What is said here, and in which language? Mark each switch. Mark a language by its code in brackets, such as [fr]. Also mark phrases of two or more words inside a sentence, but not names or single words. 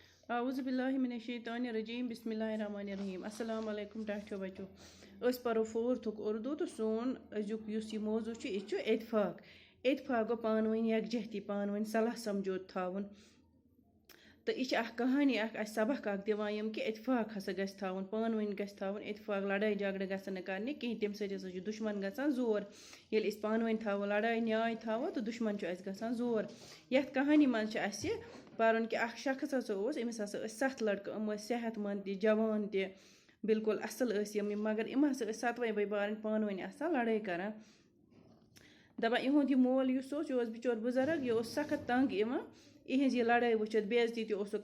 [ar] اعوذ باللہ من الشیطان الرجیم بسم اللہ الرحمن الرحیم السلام علیکم [ks] ٹاٹھو بچو اس پرو فورتھک اردو تو سون ازیک یس یہ موضوع یہ اتفاق اتفاق گو پانوین یکجہتی پانوین صلاح سمجھوت تھاون تو یہ کہانی اس سبق دِوان یم کہ اتفاق ہسا گژھِ تھاون پانوین گژھِ تھاون اتفاق لڑائی جھگڑٕ گژھن نہٕ کرنہِ کِہیٖنۍ تمہِ سۭتۍ ہسا چھُ دُشمن گژھان زور ییٚلہِ أسۍ پانوین تھاوو لڑائی نیاے تھاوو تو دُشمن چھُ اَسہِ گژھان زور یتھ کہانی منٛز چھُ اَسہِ پرُن کہ اکھ شخص ہسا اوس أمِس ہسا ٲسۍ 7 لڑکہٕ یِم ٲسۍ صحت مند تہِ جوان تہِ بالکل اصل ٲسۍ یِم مگر یِم ہسا ٲسۍ 7وے بٲے بارٕنۍ پانوٲنۍ آسان لڑٲے کران دپان یِہُنٛد یہِ مول یُس اوس یہِ اوس بِچور بُزرگ یہِ اوس سخت تنگ یِوان یِہنٛز یہِ لڑٲے وٕچھِتھ بے عزتی تہِ اوسُکھ